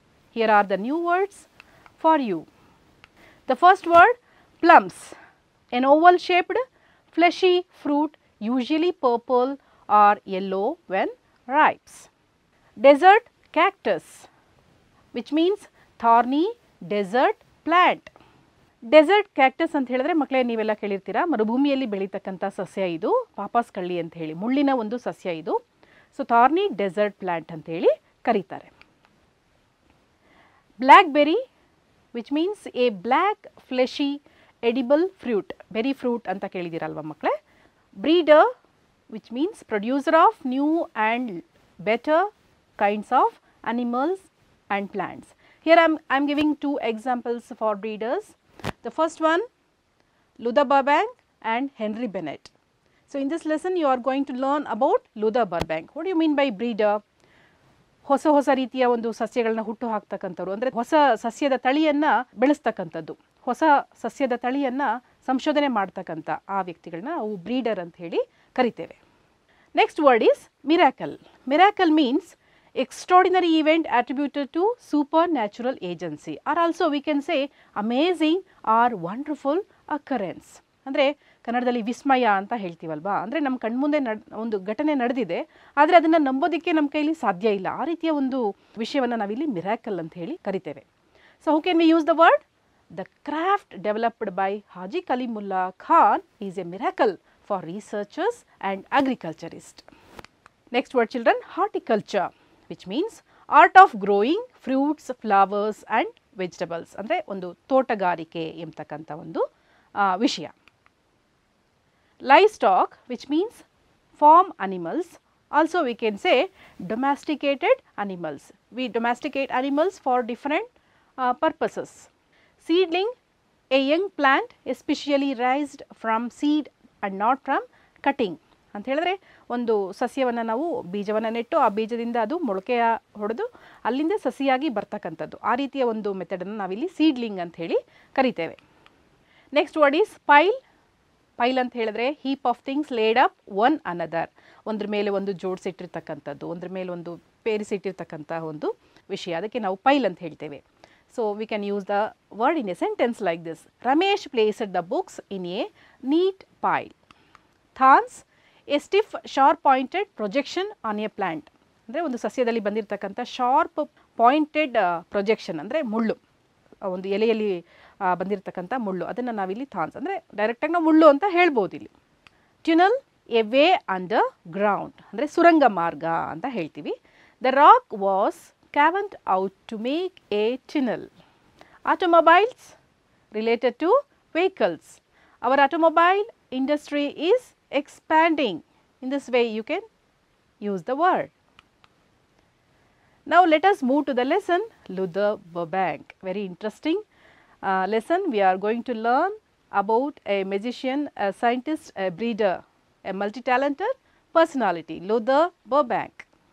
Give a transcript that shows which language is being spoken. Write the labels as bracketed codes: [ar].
[en] Here are the new words for you. The first word, plums. An oval shaped fleshy fruit, usually purple or yellow when ripe. Desert cactus, which means thorny desert plant. [kn] Dessert cactus ಅಂತ ಹೇಳಿದ್ರೆ ಮಕ್ಕಳೇ ನೀವೆಲ್ಲ ಕೇಳಿರ್ತೀರಾ, ಮರುಭೂಮಿಯಲ್ಲಿ ಬೆಳೀತಕ್ಕಂಥ ಸಸ್ಯ ಇದು, ಪಾಪಾಸ್ ಕಳ್ಳಿ ಅಂತ ಹೇಳಿ, ಮುಳ್ಳಿನ ಒಂದು ಸಸ್ಯ ಇದು. [en] so thorny desert plant [kn] ಅಂತ ಹೇಳಿ ಕರೀತಾರೆ. [en] blackberry, which means a black fleshy edible fruit, berry fruit [kn] ಅಂತ ಕೇಳಿದ್ದೀರಲ್ವ ಮಕ್ಕಳೇ. [en] Breeder, which means producer of new and better kinds of animals and plants. Here I'm giving two examples for breeders. The first one, Luther Burbank and Henry Bennett. So in this lesson you are going to learn about Luther Burbank. What do you mean by breeder? [kn] ಹೊಸ ರೀತಿಯ ಒಂದು ಸಸ್ಯಗಳನ್ನ ಹುಟ್ಟು ಹಾಕ್ತಕ್ಕಂಥವ್ರು, ಅಂದರೆ ಹೊಸ ಸಸ್ಯದ ತಳಿಯನ್ನು ಬೆಳೆಸ್ತಕ್ಕಂಥದ್ದು, ಹೊಸ ಸಸ್ಯದ ತಳಿಯನ್ನು ಸಂಶೋಧನೆ ಮಾಡ್ತಕ್ಕಂಥ ಆ ವ್ಯಕ್ತಿಗಳನ್ನ ನಾವು ಬ್ರೀಡರ್ ಅಂತ ಹೇಳಿ ಕರಿತೇವೆ. [en] Next word is miracle. Miracle means extraordinary event attributed to supernatural agency, or also we can say amazing or wonderful occurrence. [kn] ಅಂದರೆ ಕನ್ನಡದಲ್ಲಿ ವಿಸ್ಮಯ ಅಂತ ಹೇಳ್ತೀವಲ್ವಾ, ಅಂದರೆ ನಮ್ಮ ಕಣ್ಮುಂದೆ ಒಂದು ಘಟನೆ ನಡೆದಿದೆ, ಆದರೆ ಅದನ್ನು ನಂಬೋದಕ್ಕೆ ನಮ್ಮ ಕೈಲಿ ಸಾಧ್ಯ ಇಲ್ಲ, ಆ ರೀತಿಯ ಒಂದು ವಿಷಯವನ್ನು ನಾವಿಲ್ಲಿ ಮಿರಾಕಲ್ ಅಂತ ಹೇಳಿ ಕರಿತೇವೆ. [en] So how can we use the word? The craft developed by Haji Kalimullah Khan is a miracle for researchers and agriculturist. Next word children, horticulture, which means art of growing fruits, flowers and vegetables, [kn] ಅಂದರೆ ಒಂದು ತೋಟಗಾರಿಕೆ ಎಂಬತಕ್ಕಂಥ ಒಂದು ವಿಷಯ. [en] Livestock, which means farm animals, also we can say domesticated animals. We domesticate animals for different purposes. Seedling, a young plant especially raised from seed and not from cutting. [kn] ಅಂತ ಹೇಳಿದ್ರೆ ಒಂದು ಸಸ್ಯವನ್ನು ನಾವು ಬೀಜವನ್ನು ನೆಟ್ಟು ಆ ಬೀಜದಿಂದ ಅದು ಮೊಳಕೆಯ ಹೊಡೆದು ಅಲ್ಲಿಂದ ಸಸಿಯಾಗಿ ಬರ್ತಕ್ಕಂಥದ್ದು, ಆ ರೀತಿಯ ಒಂದು ಮೆಥಡನ್ನು ನಾವಿಲ್ಲಿ ಸೀಡ್ಲಿಂಗ್ ಅಂತ ಹೇಳಿ ಕರಿತೇವೆ. [en] Next word is pile. [kn] ಪೈಲ್ ಅಂತ ಹೇಳಿದ್ರೆ [en] heap of things laid up one another, [kn] ಒಂದ್ರ ಮೇಲೆ ಒಂದು ಜೋಡಿಸಿಟ್ಟಿರ್ತಕ್ಕಂಥದ್ದು, ಒಂದ್ರ ಮೇಲೆ ಒಂದು ಪೇರಿಸಿಟ್ಟಿರ್ತಕ್ಕಂಥ ಒಂದು ವಿಷಯ, ಅದಕ್ಕೆ ನಾವು ಪೈಲ್ ಅಂತ ಹೇಳ್ತೇವೆ. [en] So we can use the word in a sentence like this: Ramesh placed the books in a neat pile. Thorns, a stiff sharp pointed projection on a plant, [kn] ಅಂದರೆ ಒಂದು ಸಸ್ಯದಲ್ಲಿ ಬಂದಿರತಕ್ಕಂಥ ಶಾರ್ಪ್ ಪಾಯಿಂಟೆಡ್ ಪ್ರೊಜೆಕ್ಷನ್ ಅಂದರೆ ಮುಳ್ಳು, ಒಂದು ಎಲೆಯಲ್ಲಿ ಬಂದಿರತಕ್ಕಂಥ ಮುಳ್ಳು, ಅದನ್ನು ನಾವಿಲ್ಲಿ ಥಾನ್ಸ್ ಅಂದರೆ ಡೈರೆಕ್ಟಾಗಿ ನಾವು ಮುಳ್ಳು ಅಂತ ಹೇಳ್ಬೋದು ಇಲ್ಲಿ. [en] tunnel, a way underground, [kn] ಅಂದರೆ ಸುರಂಗ ಮಾರ್ಗ ಅಂತ ಹೇಳ್ತೀವಿ. [en] The rock was caverned out to make a tunnel. Automobiles, related to vehicles. Our automobile industry is expanding. In this way you can use the word. Now let us move to the lesson Luther Burbank. Very interesting lesson. We are going to learn about a magician, a scientist, a breeder, a multi-talented personality, Luther Burbank.